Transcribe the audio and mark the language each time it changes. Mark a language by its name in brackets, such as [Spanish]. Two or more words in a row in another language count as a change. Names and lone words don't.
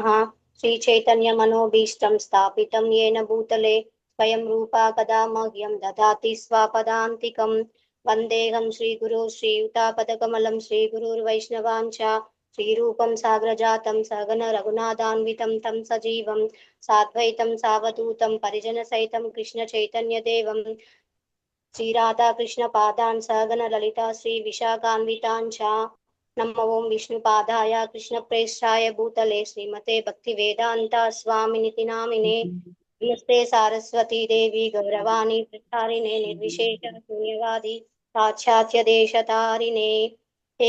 [Sanskrit] శ్రీ చైతన్య మనోభీష్టం స్థాపితం యేన భూతలే స్వయం రూపా కదా మహ్యం దదాతి స్వపదాంతికం. వందేహం శ్రీగురు శ్రీయుతాపదకమలం శ్రీగురుర్వైష్ణవాంచ శ్రీరూపం సాగ్రజాతం సగన రఘునాథాన్వితం తం సజీవం సాద్వైతం సావధూతం పరిజన సైతం కృష్ణ చైతన్య దేవం श्रीराधाकृष्णपादान् सहगणललिता श्रीविशाखान्वितान् च नमो ॐ विष्णुपादाय कृष्णप्रेष्ठाय भूतले श्रीमते भक्तिवेदान्ता स्वामिनिति नामिने नमस्ते सारस्वती देवी गौरवाणी प्रचारिणे निर्विशेष शून्यवादी पाश्चात्य देशतारिणे हे